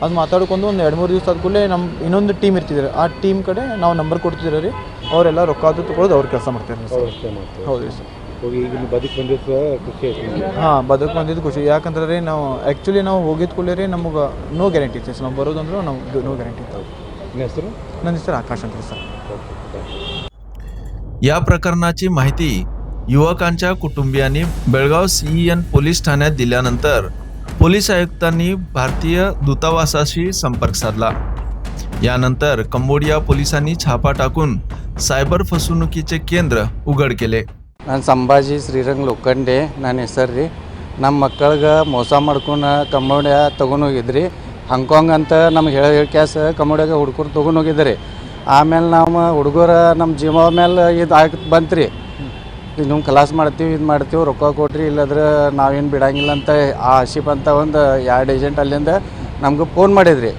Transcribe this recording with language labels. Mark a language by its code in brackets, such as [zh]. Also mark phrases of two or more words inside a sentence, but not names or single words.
[kn] ಅದು ಮಾತಾಡ್ಕೊಂಡು ಒಂದು 2-3 ದಿವಸ ಆದ ಕೂಡಲೇ ನಮ್ಮ ಇನ್ನೊಂದು ಟೀಮ್ ಇರ್ತಿದ್ರು, ಆ ಟೀಮ್ ಕಡೆ ನಾವು ನಂಬರ್ ಕೊಡ್ತಿದ್ದೀವಿ ರೀ, ಅವರೆಲ್ಲ ರೊಕ್ಕ ಅದು ತೊಗೊಳೋದು ಅವ್ರು ಕೆಲಸ ಮಾಡ್ತಾರೆ ರೀ ಸರ್. ಅಷ್ಟೇ ಮಾಡ್ತಾರೆ. ಹೌದು ರೀ ಸರ್. ಹೋಗಿ ಈಗ ನೀವು ಬದುಕು ಬಂದಿದ್ದು ಖುಷಿ ಆಯ್ತು ನಿಮಗೆ? ಹಾಂ, ಬದುಕು ಬಂದಿದ್ದು ಖುಷಿ. ಯಾಕಂದ್ರೆ ರೀ ನಾವು ಆ್ಯಕ್ಚುಲಿ ನಾವು ಹೋಗಿದ ಕೂಡಲೇ ರೀ ನಮಗೆ [en] no guarantee [kn] ಇತ್ತು ಸರ್, ನಾವು ಬರೋದಂದ್ರೆ ನಮ್ಗೆ [en] no guarantee [kn] ಇತ್ತು. ನಿಮ್ಮ ಹೆಸರು? ನನ್ನ ಹೆಸರು ಆಕಾಶ್ ಅಂತ ಸರ್. [mr] या प्रकरणाची माहिती युवकांच्या कुटुंबियांनी बेळगाव CEN पोलीस ठाण्यात दिल्यानंतर पोलीस आयुक्तांनी भारतीय दूतावासाशी संपर्क साधला. यानंतर कंबोडिया पोलिसांनी छापा टाकून सायबर फसवणुकीचे केंद्र उघड केले. [kn] ನಾನು ಸಂಭಾಜಿ ಶ್ರೀರಂಗ್ ಲೋಖಂಡೆ ನನ್ನ ಹೆಸರು ರೀ. ನಮ್ಮ ಮಕ್ಕಳಿಗೆ ಮೋಸ ಮಾಡ್ಕೊಂಡು ಕಂಬೋಡಿಯಾ ತೊಗೊಂಡು ಹೋಗಿದ್ರಿ. ಹಾಂಗ್ಕಾಂಗ್ ಅಂತ ನಮ್ಗೆ ಹೇಳಿ ಕ್ಯಾಸ್ ಕಂಬೋಡಿಯಾಗೆ ಹುಡುಗರು ತೊಗೊಂಡು ಹೋಗಿದ್ರಿ. ಆಮೇಲೆ ನಾವು ಹುಡುಗರ ನಮ್ಮ ಜೀವ ಮೇಲೆ ಇದು ಬಂತು ರೀ, ಇದು ನೀವು ಖಲಾಸ್ ಮಾಡ್ತೀವಿ, ಇದು ಮಾಡ್ತೀವಿ, ರೊಕ್ಕ ಕೊಟ್ರಿ, ಇಲ್ಲದ್ರೆ ನಾವೇನು ಬಿಡಂಗಿಲ್ಲ ಅಂತ ಆಶಿಪ್ ಅಂತ ಒಂದು 2 ಏಜೆಂಟ್ ಅಲ್ಲಿಂದ ನಮ್ಗೆ ಫೋನ್ ಮಾಡಿದ್ರಿ.